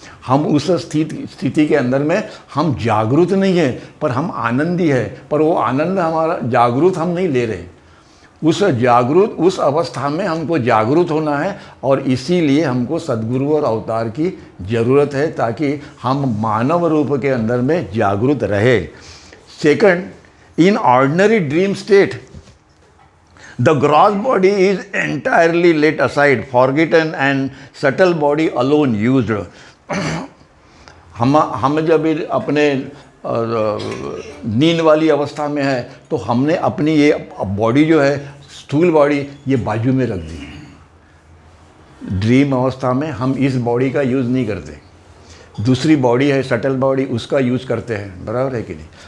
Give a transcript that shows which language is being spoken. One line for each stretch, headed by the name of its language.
Hindi: हम उस स्थिति के अंदर में हम जागरूक नहीं है पर हम आनंदी है, पर वो आनंद हमारा जागरूक हम नहीं ले रहे। उस अवस्था में हमको जागरूक होना है और इसीलिए हमको सद्गुरु और अवतार की ज़रूरत है ताकि हम मानव रूप के अंदर में जागरूक रहे।
English: Second, in ordinary dream state the gross body is entirely laid aside, forgotten and subtle body alone used।
Hindi: हम जब अपने नींद वाली अवस्था में है तो हमने अपनी ये बॉडी जो है, स्थूल बॉडी, ये बाजू में रख दी। ड्रीम अवस्था में हम इस बॉडी का यूज़ नहीं करते, दूसरी बॉडी है सटल बॉडी, उसका यूज़ करते हैं, बराबर है कि नहीं।